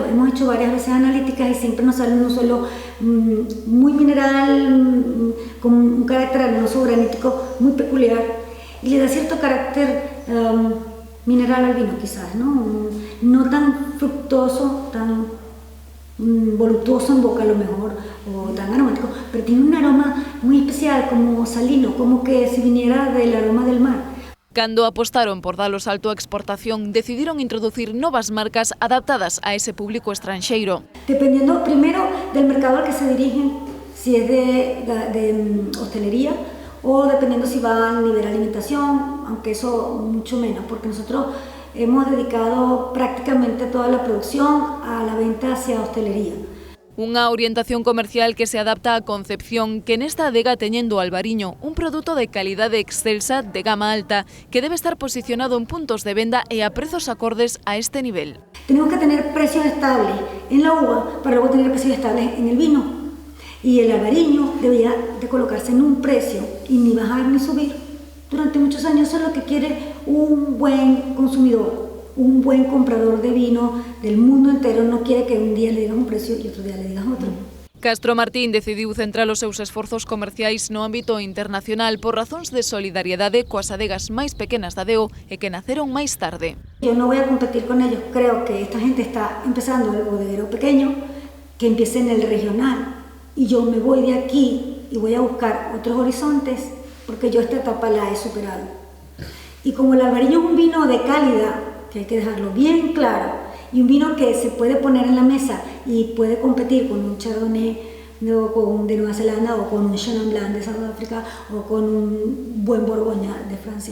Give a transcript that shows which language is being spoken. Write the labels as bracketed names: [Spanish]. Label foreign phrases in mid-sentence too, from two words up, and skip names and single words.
[Spanish] Hemos hecho varias veces analíticas y siempre nos sale un suelo muy mineral, con un carácter arenoso granítico muy peculiar y le da cierto carácter mineral al vino quizás, no tan fructuoso, tan voluptuoso en boca a lo mejor, o tan aromático, pero tiene un aroma muy especial, como salino, como que si viniera del aroma del mar. [Galician] Cando apostaron por dar o salto á exportación, decidiron introducir novas marcas adaptadas a ese público estranxeiro. [Spanish] Dependiendo primero del mercado al que se dirigen, si es de hostelería, o dependiendo si va al nivel de alimentación, aunque eso mucho menos, porque nosotros hemos dedicado prácticamente toda la producción a la venta hacia hostelería. [Galician] Unha orientación comercial que se adapta á Concepción, que nesta adega teñendo Albariño, un produto de calidade excelsa de gama alta, que debe estar posicionado en puntos de venda e a prezos acordes a este nivel. [Spanish] Tenemos que tener precios estables en la uva para luego tener precios estables en el vino. Y el albariño debería de colocarse en un precio y ni bajar ni subir. Durante muchos años eso es lo que quiere un buen consumidor, un buen comprador de vino del mundo entero. No quiere que un día le digas un precio y otro día le digas otro. [Galician] Castro Martín decidiu centrar os seus esforzos comerciais no ámbito internacional por razóns de solidariedade coas adegas máis pequenas da DEO e que naceron máis tarde. [Spanish] Yo no voy a competir con ellos, creo que esta gente está empezando el bodeguero pequeño, que empiece en el regional. Y yo me voy de aquí y voy a buscar otros horizontes porque yo esta etapa la he superado. Y como el albariño es un vino de calidad, que hay que dejarlo bien claro, y un vino que se puede poner en la mesa y puede competir con un Chardonnay de Nueva Zelanda o con un Chenin Blanc de Sudáfrica o con un buen Borgoña de Francia.